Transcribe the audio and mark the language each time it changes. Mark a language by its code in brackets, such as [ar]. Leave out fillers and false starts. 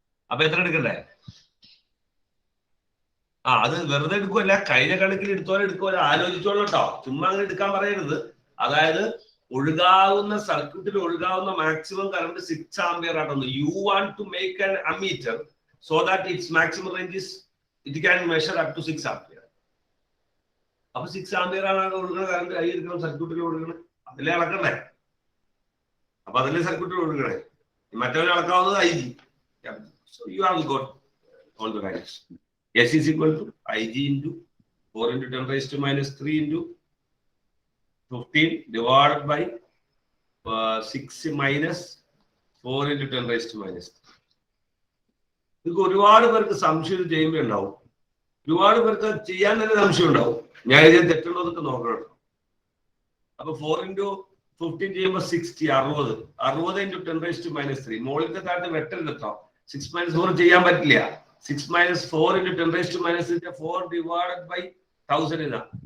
[ml] അപ്പൊ എത്ര എടുക്കണ്ടേ? അത് വെറുതെ എടുക്കുമല്ല, കഴിഞ്ഞ കണക്കിൽ എടുക്കുമല്ലോ, ആലോചിച്ചോളൂ കേട്ടോ. ചുമ്മാ അങ്ങനെ എടുക്കാൻ പറയരുത്. അതായത് ഒഴുകാവുന്ന സർക്യൂട്ടിൽ ഒഴുകാവുന്ന മാക്സിമം കറണ്ട് 6 ആംപിയർ ആണെന്ന്. [en] You want to make an ammeter so that its maximum range is it can measure up to 6 ampere. [ml] അപ്പൊ 6 ആംപിയർ ആണ് ഒഴുകുന്ന കറണ്ട്. കൈ എടുക്കണം, സർക്യൂട്ടിൽ ഒഴുകണം, അതിലെ അളക്കണ്ടേ? അപ്പൊ അതിലെ സർക്യൂട്ടിൽ ഒഴുകണേ. മറ്റവനെ അളക്കാവുന്നത് I G. [en] So you have got all the values. S is equal to IG into 4 × 10⁻³ into 15 divided by 6 minus 4 × 10⁻³. [ml] ഇത് ഒരുപാട് പേർക്ക് സംശയം ചെയ്യുമ്പോൾ ഉണ്ടാവും. ഒരുപാട് പേർക്ക് ചെയ്യാൻ തന്നെ സംശയം ഉണ്ടാവും. ഞാൻ ഇതിൽ തെറ്റുണ്ടോ എന്നൊക്കെ നോക്കണം. അപ്പൊ 4 × 15 ചെയ്യുമ്പോൾ 60, 60 × 10⁻³ മുകളിലത്തെ താഴത്തെ വെട്ടലെത്താം. 6 - 4 ചെയ്യാൻ പറ്റില്ല. 6 - 4 × 10⁻³ 4 [en] divided by [ml] 1000 ഇതാ